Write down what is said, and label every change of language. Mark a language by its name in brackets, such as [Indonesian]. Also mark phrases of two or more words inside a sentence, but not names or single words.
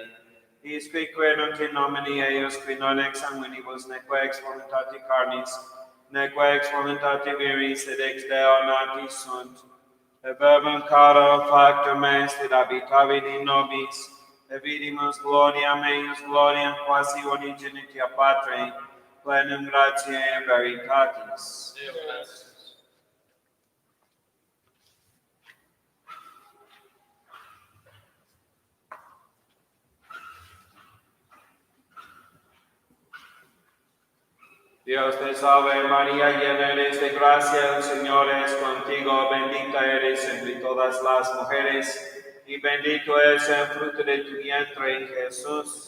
[Latin] Is qui credunt in nomine eius, qui non ex sanguinibus, neque ex voluntate carnis, neque ex voluntate viris, sed ex Deo nati sunt. Et verbum caro factum est, et habitavit in nobis, et vidimus gloriam eius, gloriam quasi unigenitia Patri, plenum gratiae et veritatis. Deo gratias. [Spanish] Dios te salve María, llena eres de gracia, el Señor es contigo, bendita eres entre todas las mujeres, y bendito es el fruto de tu vientre, Jesús.